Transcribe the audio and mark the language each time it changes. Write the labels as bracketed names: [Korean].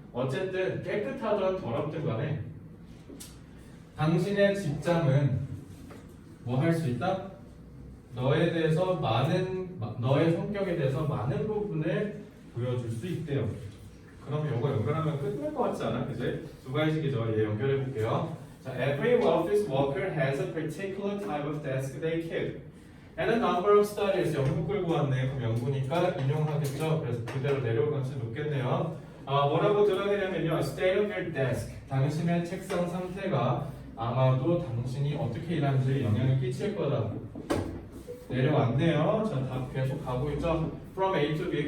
[Korean] 어쨌든 깨끗하든 더럽든 간에 당신의 직장은 뭐 할 수 있다? 너에 대해서 너의 성격에 대해서 많은 부분을 보여줄 수 있대요. 그럼 이거 연결하면 끝날 것 같지 않아? 그지? 두 가지식이죠. 얘 연결해 볼게요. [English] 자, every office worker has a particular type of desk they keep. And a number of studies. [Korean] 연구 끌고 왔네. 그럼 연구니까 인용하겠죠. 그래서 그대로 내려올 가능성이 높겠네요. 뭐라고 드러내냐면요. [English] State of your desk. [Korean] 당신의 책상 상태가 아마도 당신이 어떻게 일하는지 영향을 끼칠 거다. 내려왔네요. 자, 답 계속 가고 있죠. [English] From A to B.